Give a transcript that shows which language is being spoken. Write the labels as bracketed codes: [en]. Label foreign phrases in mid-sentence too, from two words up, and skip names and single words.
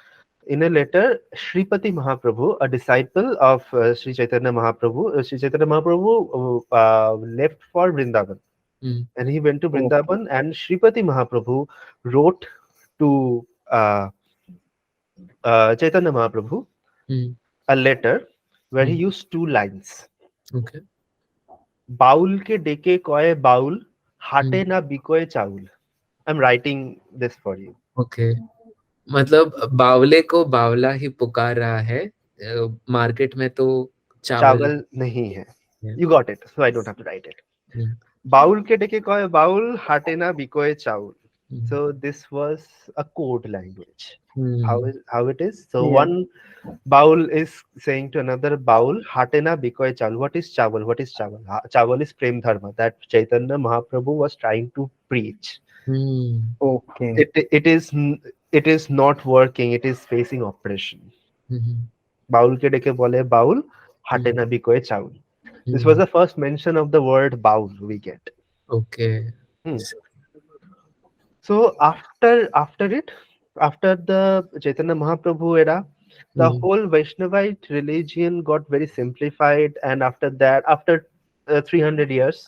[en] in a letter, Sripati Mahaprabhu, a disciple of Sri Chaitanya Mahaprabhu left for Vrindavan, mm, and he went to okay, Vrindavan. And Sripati Mahaprabhu wrote to Chaitanya Mahaprabhu mm, a letter where he mm. used two lines. Okay. [bn] বাউল কে ডেকে কয় বাউল Mm, হাটে না বিকোয় চাউল. [en] I'm writing this for you. okay. [hi] मतलब बावले को बावला ही पुकार रहा है, मार्केट में तो चावल चावल नहीं है. है। [en] You got it, so I don't have to write it. Mm, [bn] বাউল কে ডেকে কয় বাউল হাটে না বিকোয় চাউল. mm, [en] So this was a code language. mm, How it is? So yeah, one baul is saying to another baul, [bn] "হাটে না বিকোয় চাল." [en] What is chawal? What is chawal? Chawal is [bn] প্রেম ধর্ম [en] that Chaitanya Mahaprabhu was trying to preach. mm, okay, It is not working. It is facing oppression. mhm, [bn] বাউল কে ডেকে বলে বাউল হাটে mm, না বিকোয় চাল. [en] This was mm. the first mention of the word baul we get. Okay. Hmm. So after the Chaitanya Mahaprabhu era, the Mm, whole Vaishnavite religion got very simplified, and after that, after 300 years,